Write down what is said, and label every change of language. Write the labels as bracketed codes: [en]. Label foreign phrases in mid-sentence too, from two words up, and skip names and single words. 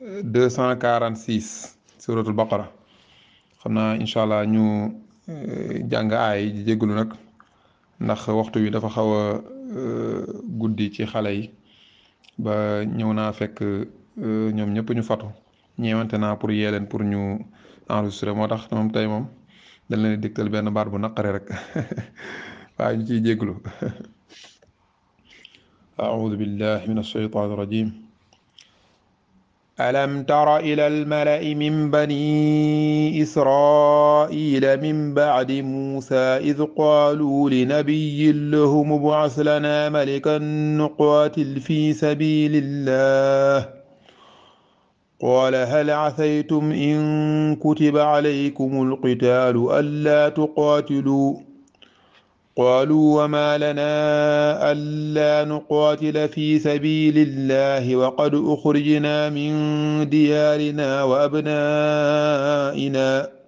[wo] 246 suratul baqara xam naa [ar] إن شاء الله [wo] ñu jàng aaya yi di jégalu nag ndax waxtu wi dafa xaw a guddi ci xale yi ba ñëw naa fekk ñoom ñëpp ñu fatu ñeewante naa pour yee leen pour ñu enregistrer moo tax moom tey moom dañ leen di dégtal benn baat bu naqare rek waaye ñu ciy jégalu [ar] أعوذ بالله من الشيطان الرجيم ألم تر إلى الملأ من بني إسرائيل من بعد موسى إذ قالوا لنبي له ابعث لنا ملكا نقاتل في سبيل الله قال هل عسيتم إن كتب عليكم القتال ألا تقاتلوا قالوا وما لنا ألا نقاتل في سبيل الله وقد أخرجنا من ديارنا وأبنائنا